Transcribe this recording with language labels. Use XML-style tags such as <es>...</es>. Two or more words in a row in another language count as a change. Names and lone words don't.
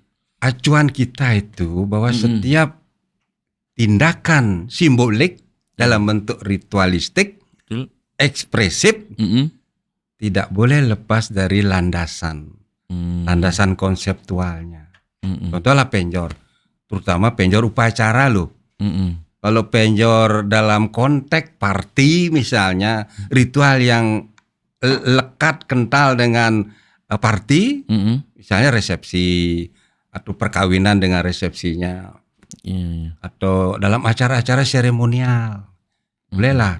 <id>Acuan kita itu bahwa setiap tindakan simbolik dalam bentuk ritualistik, ekspresif, tidak boleh lepas dari landasan konseptualnya. Contohlah penjor, terutama penjor upacara loh. Kalau penjor dalam konteks party misalnya, ritual yang lekat kental dengan party, misalnya resepsi atau perkawinan dengan resepsinya, atau dalam acara-acara seremonial, bolehlah.</id>